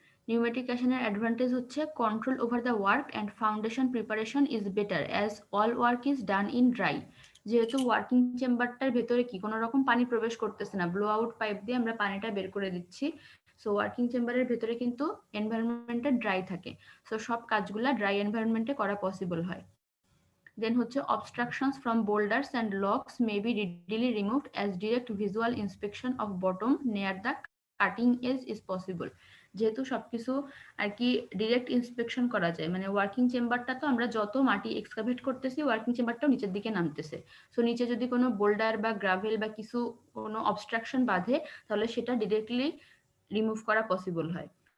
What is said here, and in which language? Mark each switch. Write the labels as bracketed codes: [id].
[en] Pneumatic ক্যাশনের advantage হচ্ছে control over the work and foundation preparation is better as all work is done in dry. [bn] যেহেতু working চেম্বারটার ভেতরে কি কোনো রকম পানি প্রবেশ করতেছে না, ব্লো আউট পাইপ দিয়ে আমরা পানিটা বের করে দিচ্ছি। সো ওয়ার্কিং চেম্বারের ভেতরে কিন্তু এনভায়রনমেন্টটা ড্রাই থাকে। সো সব কাজগুলা ড্রাই এনভায়রনমেন্টে করা পসিবল হয়। [en] Then হচ্ছে obstructions from boulders and logs may be readily removed as direct visual inspection of bottom near the cutting edge is possible. [bn] যেহেতু সবকিছু আর কি ডিরেক্ট ইন্সপেকশন করা যায়, মানে ওয়ার্কিং চেম্বারটা তো আমরা যত মাটি এক্সকাভেট করতেছি ওয়ার্কিং চেম্বারটাও নিচের দিকে নামতেছে। সো নিচে যদি কোনো বোল্ডার বা গ্রাভেল বা কিছু কোনো অবস্ট্রাকশন বাঁধে, তাহলে সেটা ডিরেক্টলি রিমুভ করা পসিবল হয়।